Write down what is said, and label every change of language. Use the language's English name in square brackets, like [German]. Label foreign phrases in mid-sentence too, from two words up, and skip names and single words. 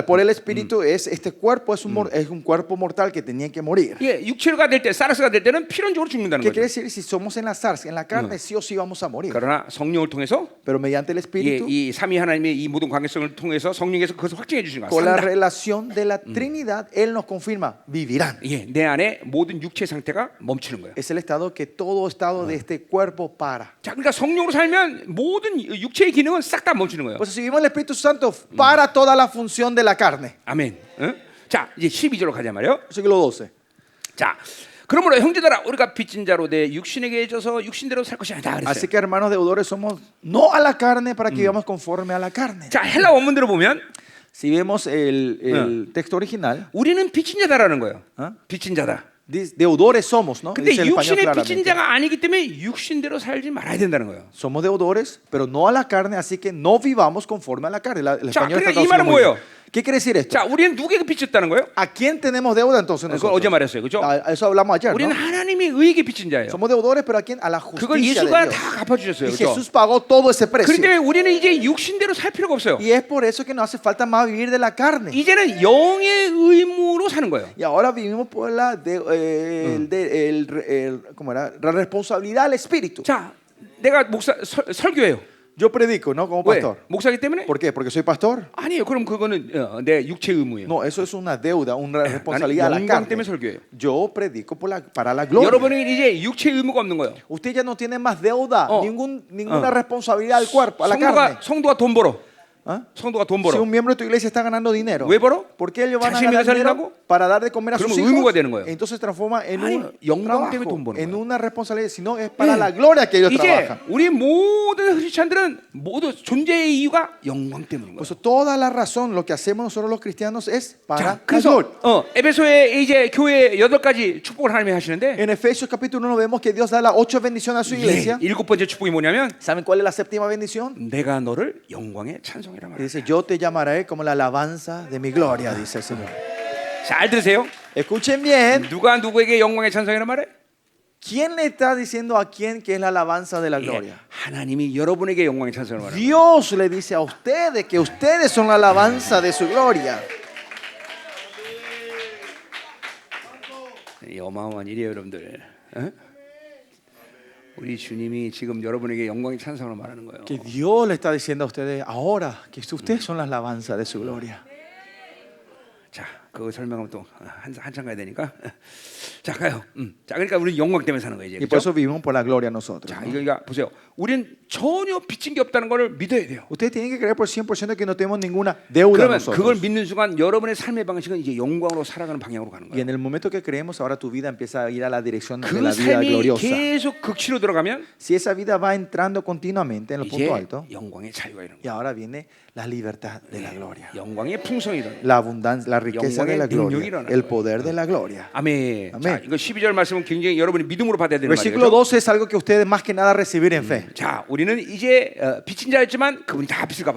[Spanish] Por el Espíritu este cuerpo es un cuerpo mortal que tenía que morir. [Korean] 예, 육체가 될 때, 사르스가 될 때는 필연적으로 죽는다는 [Spanish] ¿Qué [Korean] 거죠. [Spanish] quiere decir? Si somos en la zarza, en la carne, sí o sí vamos a morir. [Korean] 그러나 성령을 통해서 [Spanish] Pero mediante el Espíritu, [Korean] 이 삼위 하나님의 이 모든 관계성을 통해서 성령께서 그것을 확증해 주시는 거야. [Spanish] con la [Korean] 산다. [Spanish] relación de la Trinidad, Él nos confirma, vivirán. [Korean] 예, 내 안에 모든 육체 상태가 멈추는 거예요. [Spanish] Es el estado que todo estado de este cuerpo para. [Korean] 자, 그러니까 성령으로 살면 모든 육체의 기능은 싹 다 멈추는 거예요. [Spanish] Pues si vivimos el Espíritu Santo, para toda la función de la carne. [Korean] 아멘. 응? 자, 이제 12절로 가자 말이요. [Spanish] Versículo 12. [Korean] 자, 그러므로 형제들아 우리가 빚진 자로 내 육신에게 져서 육신대로 살 것이 아니다 그랬어요. [Spanish] Así que hermanos deudores somos no a la carne para que vivamos conforme a la carne. [Korean] 자, 헬라 원문대로 보면 [Spanish] Si vemos el texto original, [Korean] 우리는 빚진 자다라는 거예요. 어? 빚진 자다. [Spanish] deudores somos, ¿no? [Korean] 근데 [Spanish] Dice el español [Korean] 육신의 빚진 [Spanish] claramente. [Korean] 자가 아니기 때문에 육신대로 살지 말아야 된다는 거예요. [Spanish] Somos deudores, pero no a la carne, así que no vivamos conforme a la carne. El [Korean] 자, [Spanish] español [Korean] 그러니까 [Spanish] está [Korean] 이 [Spanish] traducido [Korean] 말은 [Spanish] muy bien. [Korean] 뭐예요? [Spanish] ¿Qué quiere decir esto? [Korean] 자, 우리는 누구에게 빚졌다는 거예요? [Spanish] ¿A quién tenemos deuda entonces [Korean] 그거 [Spanish] nosotros? [Korean] 어제 말했어요, 그렇죠? [Spanish] A eso hablamos ayer, [Korean] 우리는 [Spanish] ¿no? [Korean] 하나님의 의에게 빚진 자예요. [Spanish] Somos deudores, pero ¿a quién? A la [Korean] 그걸 [Spanish] justicia de [Korean] 예수가 [Spanish] Dios. [Korean] 다 갚아주셨어요, [Spanish] Y [Korean] 그렇죠? [Spanish] Jesús pagó todo ese precio. [Korean] 그런데 우리는 이제 육신대로 살 필요가 없어요. [Spanish] Y es por eso que no hace falta más vivir de la carne. [Korean] 이제는 영의 의무로 사는 거예요. [Spanish] Y ahora vivimos por ¿cómo era? La responsabilidad del Espíritu. [Korean] 자, 내가 목사 설교해요. [Spanish] Yo predico, ¿no? Como [Korean] 왜? [Spanish] pastor. [Korean] 목사기 때문에? [Spanish] ¿Por qué? ¿Porque soy pastor? [Korean] 아니에요. 그럼 그거는 내 육체 의무예요. [Spanish] No, eso es una deuda, una [Korean] 나는 [Spanish] responsabilidad de la [Korean] 영광 때문에 [Spanish] carne. [Korean] 설교해요. [Spanish] Yo predico para la gloria. [Korean] 여러분은 이제 육체 의무가 없는 거예요. [Spanish] Usted ya no tiene más deuda, Oh. ninguna responsabilidad al cuerpo, a la carne. [Korean] 성도가 돈 벌어. ¿Ah? 성도가 돈 [Spanish] Si [Korean] 벌어. [Spanish] un miembro de tu iglesia está ganando dinero, [Korean] 왜 벌어? [Spanish] ¿por qué ellos van a [Korean] 자신이 [Spanish] ganar dinero [Korean] 살린다고? [Spanish] para dar de comer a sus [Korean] 그러면 [Spanish] hijos? [Korean] 의무가 되는 거예요. [Spanish] Entonces se transforma en [Korean] 아니, [Spanish] un [Korean] 영광 때문에 [Spanish] trabajo, [Korean] 돈 버는 [Spanish] en [Korean] 거예요. [Spanish] una responsabilidad, sino es para la gloria que ellos [Korean] 이제 [Spanish] trabajan. [Korean] 우리 모든 크리스찬들은 모두 존재의 이유가 영광 때문인 [Spanish] Por [Korean] 거예요. [Spanish] eso toda la razón, lo que hacemos nosotros los cristianos es para [Korean] 자, [Spanish] la [Korean] 그래서 [Spanish] gloria. [Korean] 에베소에 이제 교회 8가지 축복을 하나님이 하시는데 [Spanish] En Efesios capítulo 1 vemos que Dios da las 8 bendiciones a su iglesia. [Korean] 7번째 축복이 뭐냐면 [Spanish] ¿Saben cuál es la séptima bendición? [Korean] 내가 너를 영광의 찬송이라 [Spanish] Y [Korean] 말이야. [Spanish] dice, yo te llamaré como la alabanza de mi gloria, dice el Señor. [Korean] 잘 들으세요. [Spanish] Escuchen bien, [Korean] 누가 누구에게 영광의 찬송이라 말해? [Spanish] ¿quién le está diciendo a quién que es la alabanza de la [Korean] 예, [Spanish] gloria? [Korean] 하나님이 여러분에게 영광의 찬송을 말합니다. [Spanish] Dios le dice a ustedes que ustedes son la alabanza de su gloria. [Korean] 이 어마어마한 일이에요, 여러분들. 어? 우리 주님이 지금 여러분에게 영광의 찬송을 말하는 거예요. [Spanish] Que Dios le está diciendo a ustedes ahora que ustedes son la alabanza de su gloria. [Korean] 자, 그 설명하면 또 한참 가야 되니까. 자, 가요. 자, 그러니까 우리 영광 때문에 사는 거예요, 이제. [Spanish] Y por [Korean] 그렇죠? [Spanish] eso vivimos por la gloria nosotros. [Korean] 자, [Spanish] ¿no? [Korean] 이거 보세요. 우리는 전혀 빚진 게 없다는 걸 믿어야 돼요. [Spanish] Ustedes tienen que creer por 100% que no tenemos ninguna deuda [Korean] 그러면 그걸 [Spanish] nosotros. [Korean] 믿는 순간 여러분의 삶의 방식은 이제 영광으로 살아가는 방향으로 가는 [Spanish] Y [Korean] 거예요. [Spanish] en el momento que creemos, ahora tu vida empieza a ir a la dirección de [Korean] 그 [Spanish] la vida [Korean] 삶이 [Spanish] gloriosa. [Korean] 계속 극치로 들어가면 [Spanish] Si esa vida va entrando continuamente en el [Korean] 이제 [Spanish] punto alto, [Korean] 영광의 자유가 이런 [Spanish] y [Korean] 거예요. [Spanish] ahora viene la libertad de la gloria. [Korean] 영광의 풍성이 이런 거예요. [Spanish] La abundancia, la riqueza de la [Korean] 영광의 [Spanish] gloria, [Korean] 능력이 일어나는 [Spanish] el [Korean] 거예요. [Spanish] poder de la gloria. [Korean] 아멘. 아멘. 자, 이거 12절 말씀은 굉장히 여러분이 믿음으로 받아야 되는 [Spanish] Versículo [Korean] 말이에요. [Spanish] 12 es algo que ustedes más que nada recibir en fe. [Korean] 자, 우리는 이제 빚진 자였지만 그분이 다 빚을 갚았다.